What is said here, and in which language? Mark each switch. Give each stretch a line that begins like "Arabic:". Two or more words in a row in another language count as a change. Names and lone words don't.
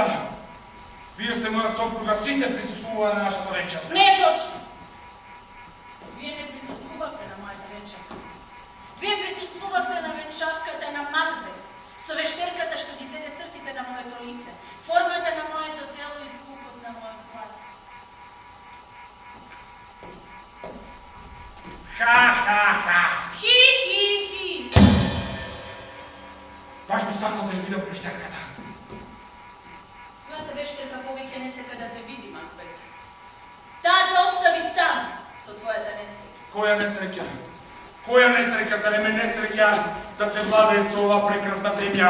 Macedonian: Вие сте моја сопруга, сите присуствуваа на нашата венчавка. Не е точно. Вие не присуствувавте на мојата венчавка. Вие присуствувавте на венчавката на Макбет, со вештерката што ги зеде цртите на моето лице, формата на моето тело и звукот на мојот глас. Ха-ха-ха! Хи-хи-хи! Баш би сакал да ја видам вештерката. Мојата вештерка повеќе не сека да те види, Макбет. Таа те остави сам со твојата несреќа. Која несреќа? Која несреќа, заре ме несреќа да се владее со ова прекрасна земја?